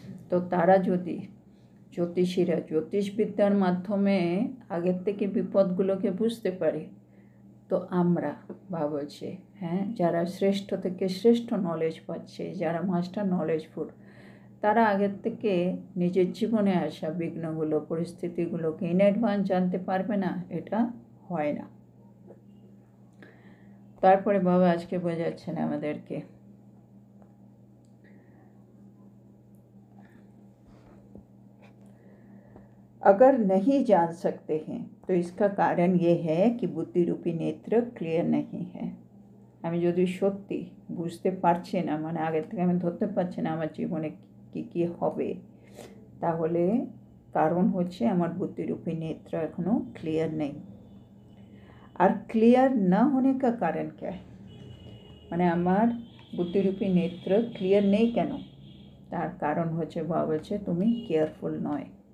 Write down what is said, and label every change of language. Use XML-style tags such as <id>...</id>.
<bn>তো তারা যদি জ্যোতিষীরা জ্যোতিষবিদ্যার মাধ্যমে আগের থেকে বিপদগুলোকে বুঝতে পারে, তো আমরা বা বলছে হ্যাঁ যারা শ্রেষ্ঠ থেকে শ্রেষ্ঠ নলেজ পাচ্ছে, যারা মাস্টার নলেজফুল, তারা আগের থেকে নিজের জীবনে আসা বিঘ্নগুলো, পরিস্থিতিগুলোকে ইন অ্যাডভান্স জানতে পারবে না, এটা হয় না। তারপরে বাবা আজকে বোঝাচ্ছেন আমাদেরকে</bn> <hi>अगर नहीं जान सकते हैं तो इसका कारण ये है कि बुद्धि रूपी नेत्र क्लियर नहीं है।</hi> <bn>আমি যদি সত্যি বুঝতে পারছি না, মানে আগের থেকে আমি ধরতে পারছি না আমার জীবনে কী হবে, তাহলে কারণ হচ্ছে আমার বুদ্ধিরূপী নেত্র এখনও ক্লিয়ার নেই। আর ক্লিয়ার না</bn> <hi>होने का कारण क्या है,</hi> <bn>মানে আমার বুদ্ধিরূপী নেত্র ক্লিয়ার নেই কেন, তার কারণ হচ্ছে বাবা বলছে তুমি কেয়ারফুল নয়।</bn>